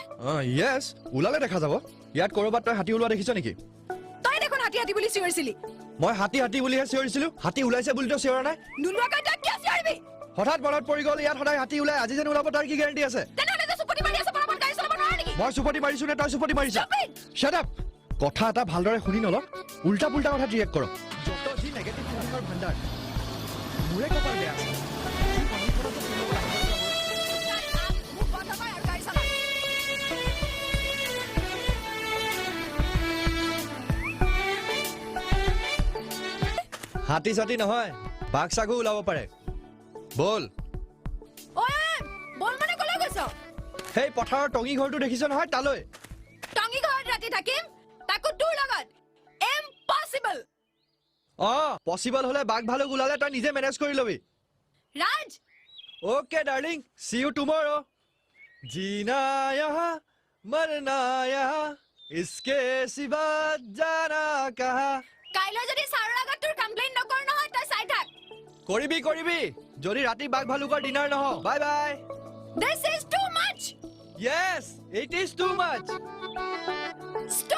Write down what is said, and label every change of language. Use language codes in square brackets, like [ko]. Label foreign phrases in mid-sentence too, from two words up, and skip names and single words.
[as] য়েছ ওলালে দেখা যাব ইয়াত কৰবাত তই হাতী ওলোৱা দেখিছ নেকি তই দেখোন হাতী হাতী বুলি চিঞৰিছিলি মই হাতী হাতী বুলিহে চিঞৰিছিলো হাতী ওলাইছে বুলি তই চিঞৰা নাই নোলোৱাকৈ তই কিয় চিঞৰিবি হঠাৎ মনত পৰি গ'ল ইয়াত সদায় হাতী ওলাই আজি যেন ওলাব তাৰ কি গেৰাণ্টি আছে তেনেহ'লে যে চুপতি মাৰি আছে বৰাবৰ গাড়ী চলাব নোৱাৰা নেকি মই চুপতি মাৰিছো নে তই চুপতি মাৰিছা [en] Stupid! Shut up! [as] কথা এটা ভালদৰে শুনি নল উল্টা পুল্টা কথা ৰিয়েক্ট কৰ যত যি [en] negative thinkingৰ [as] ভাণ্ডাৰ মোৰে কপাল বেয়া আছে মোক বন্ধ কৰ আৰু গাড়ী চলা হাতী চাতি নহয় বাঘ চাঘো ওলাব পাৰে বল ঐ বল মানে ক'লৈ গৈছ সেই পথাৰৰ টঙি ঘৰটো দেখিছ নহয় তালৈ টঙি ঘৰত ৰাতি থাকিম তাকো তোৰ লগত ইম্পচিবল পচিবল হলে বাঘ ভালুক ওলালে তই নিজে মেনেজ কৰি লবি ৰাজ [en] OK darling see you tomorrow [hi] जीना यहाँ मरना यहाँ इसके सिवा जाना कहाँ [as] কাইলৈ যদি ছাৰৰ আগত তোৰ কমপ্লেইন নকৰ নহয় তই চাই থাক কৰিবি কৰিবি যদি ৰাতি বাঘ ভালুকৰ ডিনাৰ নহ [en] bye bye this is too much Yes, it is too much.